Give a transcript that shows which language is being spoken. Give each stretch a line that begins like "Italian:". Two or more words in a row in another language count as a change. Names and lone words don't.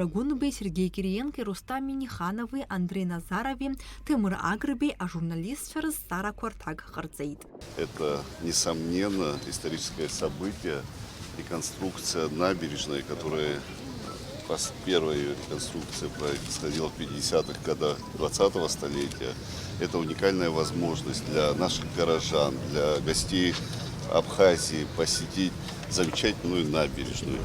Russian: Гунбе, Сергей Кириенко, Рустам Миниханов, Андрей Назаров, Ҭемыр Агрби, а журналист Сара Квартаг Харцейт. Это, несомненно, историческое событие, реконструкция набережной, которая первая реконструкция происходила в 50-х годах 20-го столетия. Это уникальная возможность для наших горожан, для гостей Абхазии посетить замечательную набережную.